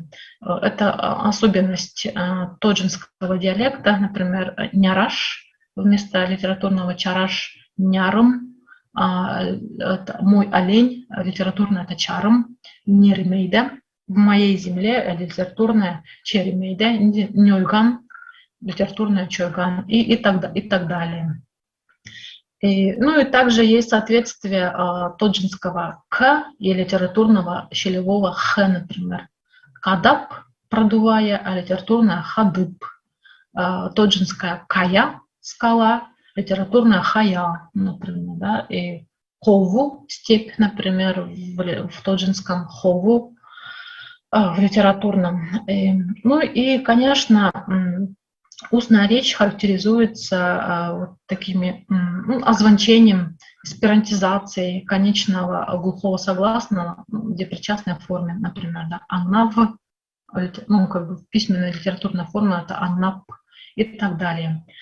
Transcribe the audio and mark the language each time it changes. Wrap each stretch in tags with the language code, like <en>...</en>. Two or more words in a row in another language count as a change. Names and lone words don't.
<ru>Это особенность тоджинского диалекта, например, «няраш» вместо литературного «чараш» «нярым», «мой олень», литературное это «чарым», «неремейда», в моей земле литературное «черемейда», «нёйган», литературное «чойган» и так далее. Ну и также есть соответствие тоджинского «к» и литературного щелевого «х», например. «Кадап» – продувая, а литературное «хадып». Тоджинская «кая» – скала, литературная «хая», например. Да? И «хову» – степь, например, в тоджинском «хову», в литературном. Ну и, конечно, устная речь характеризуется вот такими озвончением, эсперантизацией конечного глухого согласного в депричастной форме, например, да, аннав, ну, как бы письменная литературная форма это аннап и так далее.</ru>